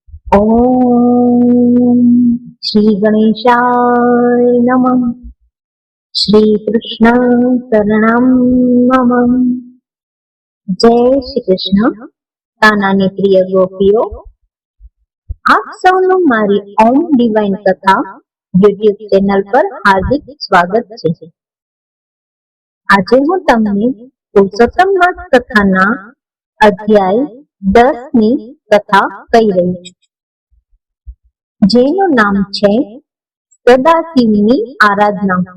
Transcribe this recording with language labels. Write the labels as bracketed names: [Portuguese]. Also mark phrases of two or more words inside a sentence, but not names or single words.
[Sanskrit] ओम श्री गणेशाय नमः। श्री कृष्ण शरणं मम। [Gujarati] જય શ્રી કૃષ્ણ। તાનાની પ્રિય ગોપીઓ, आप સૌનું મારી ઓમ ડિવાઇન કથા યુટ્યુબ ચેનલ પર હાર્દિક સ્વાગત છે। આજે હું તમને પુરુષોત્તમ માસ કથાના અધ્યાય 10 ની કથા કહી રહી છું, જેનું નામ છે સદાશિવની આરાધના।